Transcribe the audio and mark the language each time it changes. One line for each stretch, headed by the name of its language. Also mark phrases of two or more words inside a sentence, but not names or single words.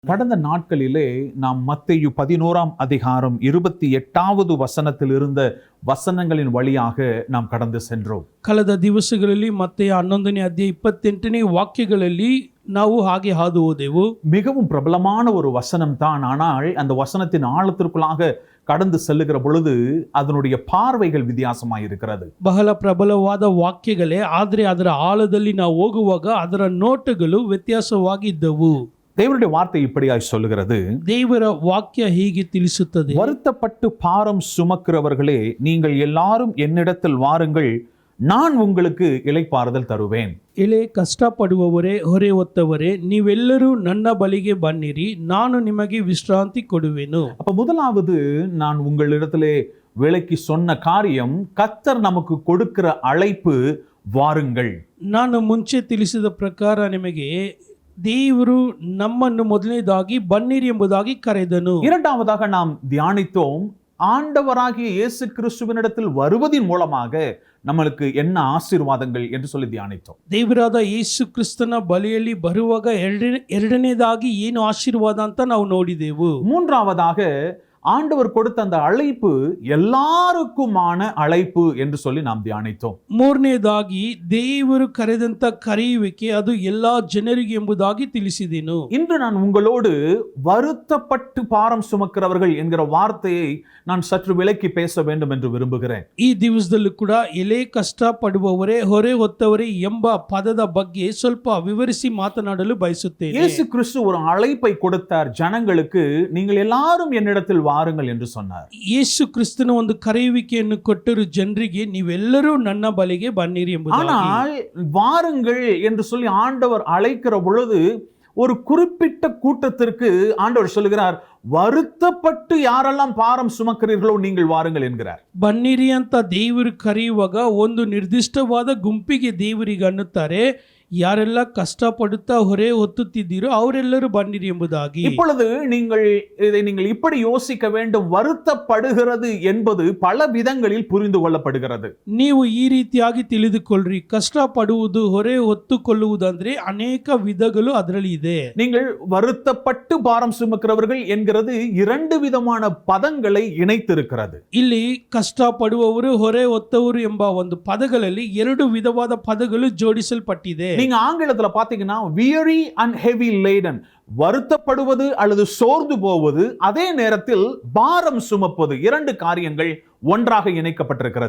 Tamil: கடந்த நாட்களிலே நாம் மத்தேயு 11ஆம் அதிகாரம் 28வது வசனத்தில் இருந்த ವಚನங்களின் வழியாக நாம் கடந்து சென்றோம்.
Kannada: ಕಳೆದ ದಿವಸಗಳಲ್ಲಿ ಮತ್ತೆ 11ನೇ ಅಧ್ಯಾಯ 28ನೇ ವಾಕ್ಯಗಳಲ್ಲಿ ನಾವು ಹಾಗೆ ಹಾದು ಹೋದೆವು.
Tamil: மிகவும் பிரபலமான ஒரு வசனம் தான். ஆனால் அந்த வசனத்தின் ஆழத்திற்குள்ளாக கடந்து செல்லுகிற பொழுது அதனுடைய பார்வைகள் வித்தியாசமாக இருக்கிறது.
Kannada: ಬಹಳ ಪ್ರಬಲವಾದ ವಾಕ್ಯಗಳೇ, ಆದರೆ ಅದರ ಆಳದಲ್ಲಿ ನಾವು ಹೋಗುವಾಗ ಅದರ ನೋಟಗಳು ವ್ಯತ್ಯಾಸವಾಗಿದ್ದವು.
Tamil: தேவனுடைய வார்த்தை இப்படியாய் சொல்லுகிறது,
Kannada: ದೇವರ ವಾಕ್ಯ ಹೀಗೆ ತಿಳಿಸುತ್ತದೆ,
Tamil: வருத்தப்பட்டு பாரம் சுமக்கிறவர்களே நீங்கள் எல்லாரும் என்னிடத்தில் வாருங்கள், நான் உங்களுக்கு இளைப்பாறுதல் தருவேன்.
Kannada: ಎಳೆ ಕಷ್ಟಪಡುವವರೇ, ಹೊರೆ ಹೊತ್ತವರೇ, ನೀವೆಲ್ಲರೂ ನನ್ನ ಬಳಿಗೆ ಬನ್ನಿರಿ, ನಾನು ನಿಮಗೆ ವಿಶ್ರಾಂತಿ ಕೊಡುವೆನು.
Tamil: அப்ப முதலாவது நான் உங்களிடத்திலே விளக்கி சொன்ன காரியம், கர்த்தர் நமக்கு கொடுக்கிற அழைப்பு வாருங்கள்.
Kannada: ನಾನು ಮುಂಚೆ ತಿಳಿಸಿದ ಪ್ರಕಾರ ನಿಮಗೆ ದೇವರು ನಮ್ಮನ್ನು ಮೊದಲನೇದಾಗಿ ಬನ್ನಿರಿ ಎಂಬುದಾಗಿ ಕರೆದನು.
Tamil: இரண்டாவதாக நாம் தியானித்தோம், ஆண்டவராகிய இயேசு கிறிஸ்துவினிடத்தில் வருவதின் மூலமாக நம்மளுக்கு என்ன ஆசீர்வாதங்கள் என்று சொல்லி தியானித்தோம்.
Kannada: ದೇವರಾದ ಯೇಸು ಕ್ರಿಸ್ತನ ಬಳಿಯಲ್ಲಿ ಬರುವಾಗ ಎರಡನೇದಾಗಿ ಏನು ಆಶೀರ್ವಾದ ಅಂತ ನಾವು ನೋಡಿದೆವು.
Tamil: மூன்றாவதாக ஆண்டவர் கொடுத்த அந்த அழைப்பு எல்லாருக்குமான அழைப்பு என்று சொல்லி நாம் தியானித்தோம்.
Kannada: ಮೂರನೇದಾಗಿ ದೇವರು ಕರೆದಂತ ಕರೆಯುವಿಕೆ ಅದು ಎಲ್ಲಾ ಜನರಿಗೆ ಎಂಬುದಾಗಿ ತಿಳಿಸಿದೆನು.
Tamil: இன்று நான் உங்களோடு வருத்தப்பட்டு பாரம் சுமக்கிறவர்கள் என்கிற வார்த்தையை நான் சற்று விலக்கி பேச வேண்டும் என்று விரும்புகிறேன்.
Kannada: ಈ ದಿವಸದಲ್ಲೂ ಕೂಡ ಎಲೆ ಕಷ್ಟ ಪಡುವವರೇ, ಹೊರೆ ಹೊತ್ತವರೇ ಎಂಬ ಪದದ ಬಗ್ಗೆ ಸ್ವಲ್ಪ ವಿವರಿಸಿ ಮಾತನಾಡಲು ಬಯಸುತ್ತೇನೆ.
Tamil: இயேசு கிறிஸ்து ஒரு அழைப்பை கொடுத்தார் ஜனங்களுக்கு, நீங்கள் எல்லாரும் என்னிடத்தில் வாருங்கள் என்று சொன்னார்.
Kannada: ಯೇಸು ಕ್ರಿಸ್ತನ ಒಂದು ಕರೆಯುವಿಕೆಯನ್ನು ಕೊಟ್ಟರು ಜನರಿಗೆ, ನೀವೆಲ್ಲರೂ ನನ್ನ ಬಳಿಗೆ ಬನ್ನಿರಿ ಎಂಬುದಾಗಿ.
Tamil: ஆனால் வாருங்கள் என்று சொல்லி ஆண்டவர் அழைக்கிற பொழுது ஒரு குறிப்பிட்ட கூட்டத்திற்கு ஆண்டவர் சொல்லுகிறார், வருத்தப்பட்டு யாரெல்லாம் பாரம் சுமக்கிறீர்களோ நீங்கள் வாருங்கள் என்கிறார்.
Kannada: ಬನ್ನಿರಿ ಅಂತ ದೇವರು ಕರೆಯುವಾಗ ಒಂದು ನಿರ್ದಿಷ್ಟವಾದ ಗುಂಪಿಗೆ ದೇವರಿಗೆ ಅನ್ನುತ್ತಾರೆ, ಯಾರೆಲ್ಲ ಕಷ್ಟಪಡುತ್ತಾ ಹೊರೆ ಹೊತ್ತುತ್ತಿದ್ದೀರೋ ಅವರೆಲ್ಲರೂ ಬನ್ನಿರಿ ಎಂಬುದಾಗಿ.
Tamil: இப்பொழுது நீங்கள் இப்படி யோசிக்க வேண்டும், வருத்தப்படுகிறது என்பது பல விதங்களில் புரிந்து கொள்ளப்படுகிறது.
Kannada: ನೀವು ಈ ರೀತಿಯಾಗಿ ತಿಳಿದುಕೊಳ್ಳ್ರಿ, ಕಷ್ಟಪಡುವುದು, ಹೊರೆ ಹೊತ್ತುಕೊಳ್ಳುವುದಂದ್ರೆ ಅನೇಕ ವಿಧಗಳು ಅದರಲ್ಲಿ ಇದೆ.
Tamil: நீங்கள் வருத்தப்பட்டு பாரம் சுமக்கிறவர்கள் என்கிறது இரண்டு விதமான பதங்களை இணைத்திருக்கிறது.
Kannada: ಇಲ್ಲಿ ಕಷ್ಟಪಡುವವರು, ಹೊರೆ ಹೊತ್ತವರು ಎಂಬ ಒಂದು ಪದಗಳಲ್ಲಿ ಎರಡು ವಿಧವಾದ ಪದಗಳು ಜೋಡಿಸಲ್ಪಟ್ಟಿದೆ.
Tamil: நீங்க ஆங்கிலத்துல பாத்தீங்கன்னா
English: weary and heavy laden,
Tamil: வருத்தப்படுவது அல்லது சோர்ந்து போவது, அதே நேரத்தில் பாரம் சுமப்பது, இரண்டு காரியங்கள் ஒன்றாக இணைக்கப்பட்டிருக்கிறது.